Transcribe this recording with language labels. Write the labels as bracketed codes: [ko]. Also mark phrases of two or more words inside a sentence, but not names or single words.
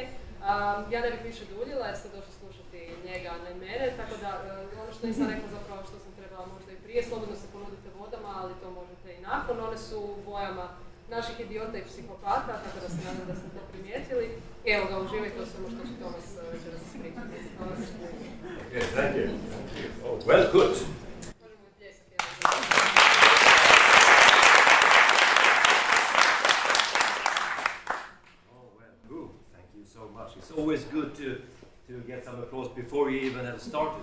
[hr] Ja ne bih više duljila jer ste došli slušati njega, a ne mene, tako da ono što nisam rekla zapravo što sam trebala možda i prije, slobodno se ponudite vodama, ali to možete i nakon, one su u bojama naših idiota i psihopata, tako da se nadam da ste to primijetili. I evo ga, uživajte u svemu što će Thomas večeras pričati. [en] Okay, thank you. Oh, well, good. So much. It's always good to get some applause before you even have started.